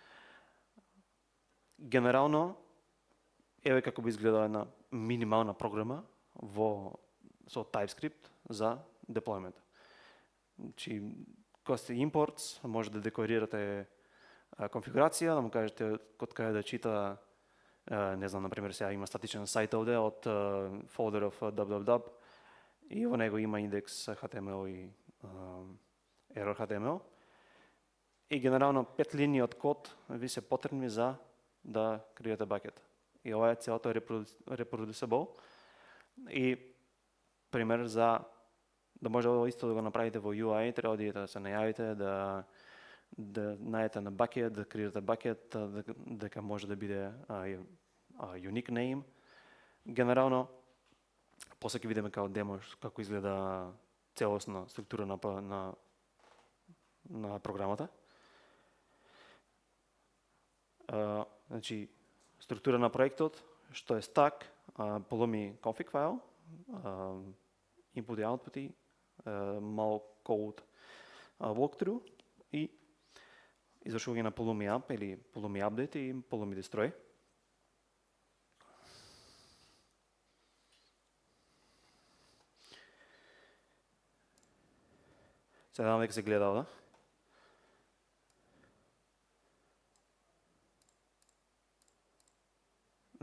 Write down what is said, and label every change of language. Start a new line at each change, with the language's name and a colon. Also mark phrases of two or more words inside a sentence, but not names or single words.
Macedonian: Генерално, еве како би изгледала една минимална програма со TypeScript за деплоймент. Значи, кога сте imports, може да декорирате конфигурација, да му кажете код каде да чита, не знам, например, сега има статичен сајт овде од
English: folder of www
Macedonian: и во него има индекс HTML и
English: error HTML.
Macedonian: И генерално 5 линии од код ви се потребни за да креирате бакет. И ова е целото reproducible. И пример за да може исто да го направите во UI, треба да идете да се најавите, да најдете на бакет, да креирате бакет, дека може да биде
English: unique name.
Macedonian: Генерално, после ќе видиме као демо како изгледа целосна структура на програмата. Значи, структура на проектот, што е stack, Pulumi config файл, input и output, мал
English: code walkthrough
Macedonian: и извршување на Pulumi app или Pulumi update и Pulumi destroy. Сега дам дека се гледа овде. Да.